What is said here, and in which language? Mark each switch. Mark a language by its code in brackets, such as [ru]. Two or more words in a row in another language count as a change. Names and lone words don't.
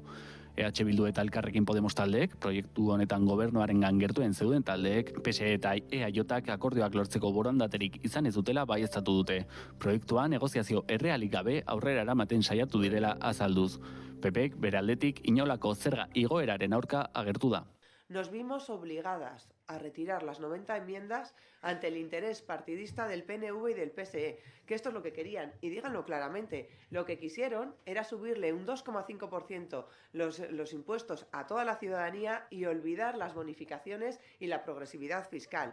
[eu] EH Bildu eta Elkarrekin Podemos taldeek, proiektu honetan gobernuarengan gertuen zeuden taldeek, PSE eta EAJak akordioak lortzeko borondaterik izan ez dutela baieztatu dute. Proiektua negoziazio errealik gabe aurrera eramaten saiatu direla azalduz. PPek bere aldetik inolako zerga igoeraren aurka agertu da. [es] Nos vimos obligadas a retirar las 90 enmiendas ante el interés partidista del PNV y del PSE, que esto es lo que querían, y díganlo claramente, lo que quisieron era subirle un 2,5% los impuestos a toda la ciudadanía y olvidar las bonificaciones y la progresividad fiscal.